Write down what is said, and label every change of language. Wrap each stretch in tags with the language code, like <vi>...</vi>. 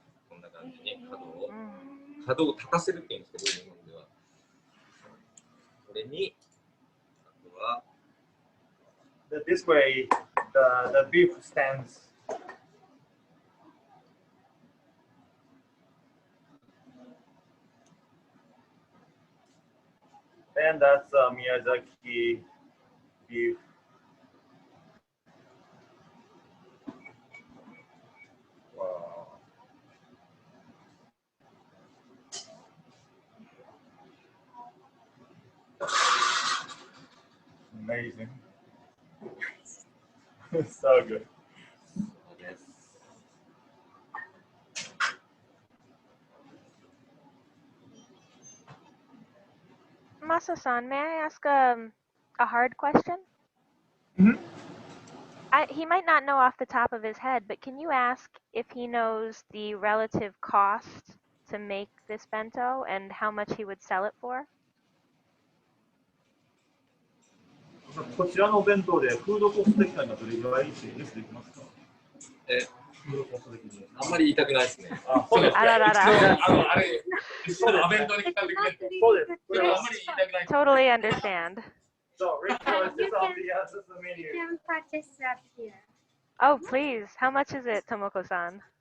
<ja>こんな感じに可動を立たせるって言うんですけど、日本では。これに、あとは、</ja> <en>This way, the beef stands. And that's Miyazaki beef. Wow. amazing. So good.</en> <ja>そうです。</ja> <en>Masa-san, may I ask a hard question? Mhm. He might not know off the top of his head, but can you ask if he knows the relative cost to make this bento and how much he would sell it for?</en> <ja>こちらのお弁当でフードコスト的にはどれぐらいってゲスできますか？フードコスト的に。あんまり言いたくないですね。あ、そうです。あららら。あれ、一緒のアベントに来た時で、そうです。これはあんまり言いたくない。</ja> <en>Totally understand. So, Rachel, is this on the menu? You can purchase that here. Oh, please. How much is it, Tomoko-san?</en>